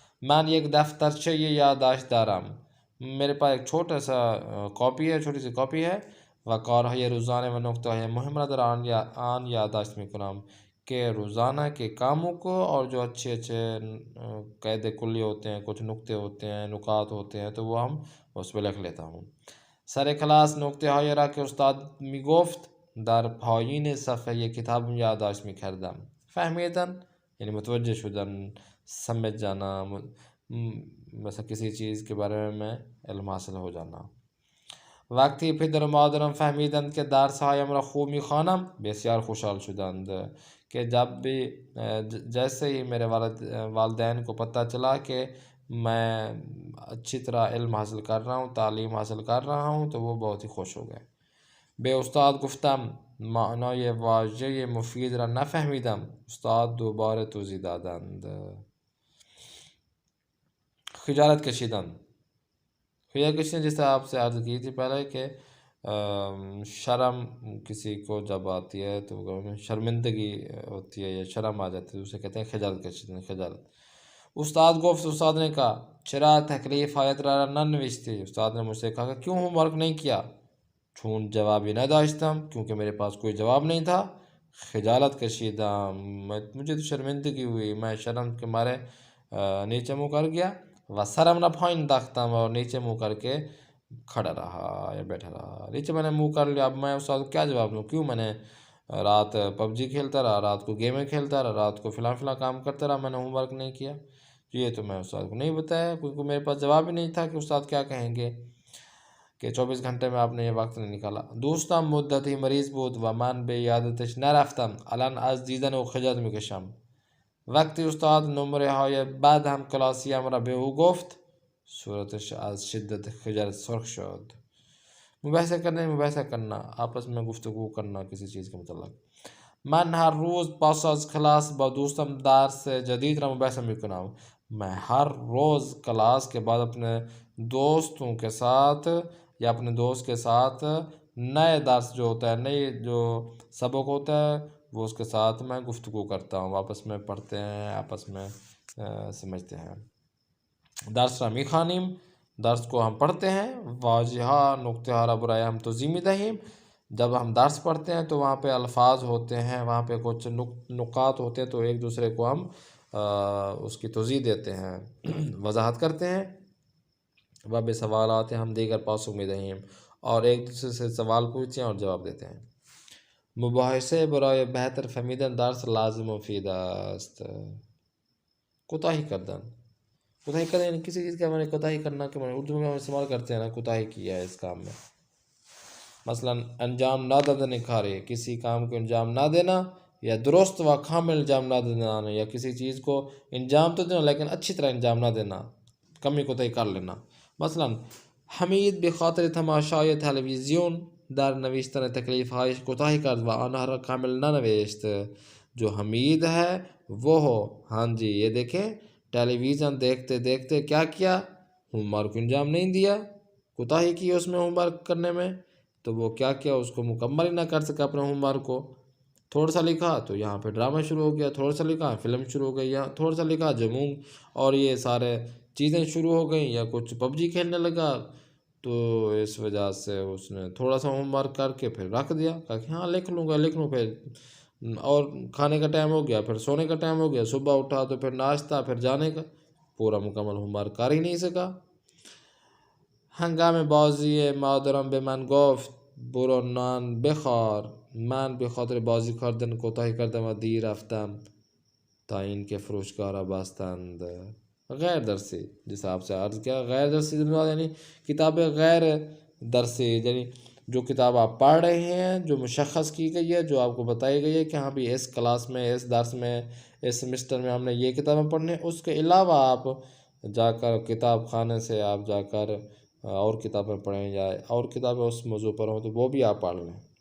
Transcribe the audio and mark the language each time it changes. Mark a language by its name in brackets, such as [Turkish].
[Persian] من یک دفترچه یادداشت دارم. [Urdu] میرے پاس ایک چھوٹا سا کاپی ہے، چھوٹی سی کاپی ہے. [Persian] و کارهای روزانه و نکتههای مهم را در آن یادداشت میکنم، [Urdu] کہ روزانہ کے کاموں کو اور جو اچھے اچھے قاعدے کلی ہوتے ہیں، کچھ نکتے ہوتے ہیں، نکات ہوتے ہیں، تو وہ ہم اس پہ لکھ لیتا ہوں. [Persian] سر کلاس نکته های را که استاد میگفت در پایین صفحه یک کتاب یادداشت میکردم. [Urdu] فهمیدن یعنی متوجہ شدن، سمجھ جانا، مثلا کسی چیز کے بارے میں علم حاصل ہو جانا. [Persian] وقتی پدر و مادرم فهمیدند که درسهایم را خوب میخوانم بسیار خوشحال شدند. [Urdu] کہ جب بھی جیسے ہی میرے والدین کو پتہ چلا کہ میں اچھی طرح علم حاصل کر رہا ہوں، تعلیم حاصل کر رہا ہوں، تو وہ بہت ہی خوش ہو گئے. [Persian] به استاد گفتم معنای واژه مفید را نفهمیدم. استاد دوباره توضیح دادند. خجالت کشیدن. [Urdu] خجالت کشیدن جیسے آپ سے عرض کی تھی پہلے کہ شرم کسی کو جب آتی ہے تو شرمندگی ہوتی ہے یا شرم آ جاتی ہے، اسے کہتے ہیں خجالت کشیدن. [Persian] خجالت. استاد گفت، [Urdu] استاد نے کہا [Persian] چرا تکلیف آیت را ننوشتی. [Urdu] استاد نے مجھ سے کہا کہ کیوں ہوم ورک نہیں کیا. [Persian] چون جوابی نداشتم، [Urdu] کیونکہ میرے پاس کوئی جواب نہیں تھا. [Persian] خجالت کشیدم، [Urdu] مجھے تو شرمندگی ہوئی، میں شرم کے مارے نیچے منہ کر گیا. [Persian] و سرم را پایین انداختم، [Urdu] اور نیچے منہ کر کے کھڑا رہا یا بیٹھا رہا. نیچے میں نے منہ کر لیا. اب میں استاد کو کیا جواب دوں؟ کیوں میں نے رات پب جی کھیلتا رہا، رات کو گیمیں کھیلتا رہا، رات کو فلاں کام کرتا رہا، میں نے ہوم ورک نہیں کیا. یہ تو میں استاد کو نہیں بتایا، کیونکہ میرے پاس جواب ہی نہیں تھا کہ استاد کیا کہیں گے کہ 24 گھنٹے میں آپ نے یہ وقت نہیں نکالا. [Persian] دوستم مدتی مریض بود و من به یادتش نرفتم. الان از دیدن او خجالت میکشم. وقتی استاد نمره های بعد هم کلاسیم را به او گفت صورتش از شدت خجالت سرخ شد. [Urdu] مباحثہ کرنا، آپس میں گفتگو کرنا کسی چیز کے متعلق. [Persian] من هر روز پس از کلاس با دوستم درس جدید را مباحثہ میکنم. [Urdu] میں ہر روز کلاس کے بعد اپنے دوستوں کے ساتھ یا اپنے دوست کے ساتھ نئے درس جو ہوتا ہے، نئے جو سبق ہوتا ہے، وہ اس کے ساتھ میں گفتگو کرتا ہوں. آپس میں پڑھتے ہیں، آپس میں سمجھتے ہیں. [Persian] درس را میخوانیم، [Urdu] درس کو ہم پڑھتے ہیں. [Persian] واضحہ نکته ها را برای هم توضیح میدهیم. [Urdu] جب ہم درس پڑھتے ہیں تو وہاں پہ الفاظ ہوتے ہیں، وہاں پہ کچھ نکات ہوتے ہیں، تو ایک دوسرے کو ہم اس کی توضیح دیتے ہیں، وضاحت کرتے ہیں. [Persian] و به سوالات ہم دیگر پاسخ میدهیم، [Urdu] اور ایک دوسرے سے سوال پوچھتے ہیں اور جواب دیتے ہیں. [Persian] مباحثه برای بهتر فهمیدن درس لازم و مفید است. کوتاہی کردن. [Urdu] کوتاہی کردن یعنی کسی چیز کا میں نے کوتاہی کرنا کہ میں اردو میں ہم استعمال کرتے ہیں نا، کوتاہی کیا ہے اس کام میں. [Persian] مثلا انجام نہ دادن کاری، [Urdu] کسی کام کو انجام نہ دینا، یا درست و کامل انجام نہ دینا، یا کسی چیز کو انجام تو دینا لیکن اچھی طرح انجام نہ دینا، کمی کوتاہی کر لینا. [Persian] مثلا حمید به خاطر تماشای تلویزیون در نوشتن تکلیف‌هایش کوتاهی کرد و آنها را کامل ننوشت. [Urdu] جو حمید ہے وہ ہو، ہاں جی یہ دیکھیں، ٹیلی ویژن دیکھتے دیکھتے کیا کیا؟ ہوم ورک انجام نہیں دیا، کوتاہی کی اس میں ہوم ورک کرنے میں، تو وہ کیا اس کو مکمل ہی نہ کر سکا اپنے ہوم ورک کو. تھوڑا سا لکھا تو یہاں پہ ڈرامہ شروع ہو گیا، تھوڑا سا لکھا فلم شروع ہو گئی، یا تھوڑا سا لکھا جموں اور یہ سارے چیزیں شروع ہو گئیں، یا کچھ پب جی کھیلنے لگا، تو اس وجہ سے اس نے تھوڑا سا ہوم ورک کر کے پھر رکھ دیا، کہا کہ ہاں لکھ لوں پھر، اور کھانے کا ٹائم ہو گیا، پھر سونے کا ٹائم ہو گیا، صبح اٹھا تو پھر ناشتہ، پھر جانے کا، پورا مکمل ہوم ورک کر ہی نہیں سکا۔ [Persian] هنگام بازی مادرم به من گفت برو نان بخور. من به خاطر بازی کردن کوتاهی کردم و دیر رفتم تا اینکه فروشگاه را بستند. [Urdu] غیر درسی، جیسا آپ سے عرض کیا، غیر درسی یعنی کتاب غیر درسی، یعنی جو کتاب آپ پڑھ رہے ہیں، جو مشخص کی گئی ہے، جو آپ کو بتائی گئی ہے کہ ہاں بھی اس کلاس میں، اس درس میں، اس سمسٹر میں ہم نے یہ کتابیں پڑھنے، اس کے علاوہ آپ جا کر کتاب خانے سے آپ جا کر اور کتابیں پڑھیں، یا اور کتابیں اس موضوع پر ہوں تو وہ بھی آپ پڑھ لیں۔